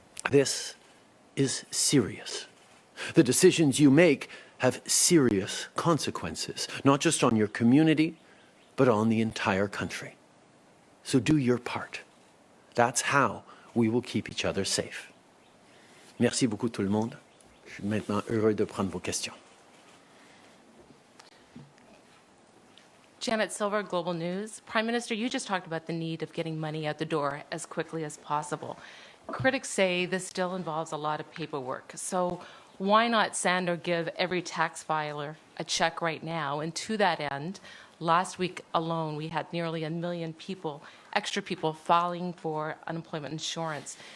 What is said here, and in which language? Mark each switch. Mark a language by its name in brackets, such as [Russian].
[English] This is serious. The decisions you make have serious consequences, not just on your community, but on the entire country. So do your part. That's how we will keep each other safe. [French] Merci beaucoup tout le monde. Je suis maintenant heureux de prendre vos questions. [English] Janet Silver, Global News. Prime Minister, you just talked about the need of getting money out the door as quickly as possible. Critics say this still involves a lot of paperwork. So why not send or give every tax filer a check right now? And to that end, last week alone, we had nearly 1 million people, extra people, filing for unemployment insurance.